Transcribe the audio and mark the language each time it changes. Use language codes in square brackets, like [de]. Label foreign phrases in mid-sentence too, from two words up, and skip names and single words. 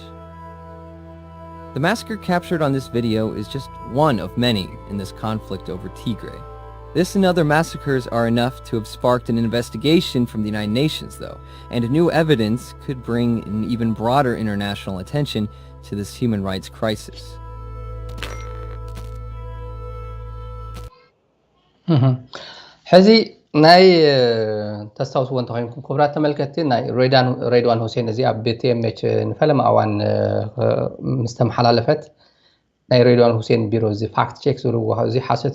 [en] The massacre captured on this video is just one of many in this conflict over Tigray. This and other massacres are enough to have sparked an investigation from the United Nations, though, and new evidence could bring an even broader international attention to this human rights crisis. [ti] ናይ ተስታውስዎ እንተኮይንኩም ክቡራት ተመልከትቲ ናይ ሬድዋን ሁሴን እዚ ኣብ BTMH ንፈለማ እዋን ምስ ተመሓላለፈት ናይ ሬድዋን ሁሴን ቢሮ እዚ [en] fact check [ti] ዝብልዎ እዚ ሓሰት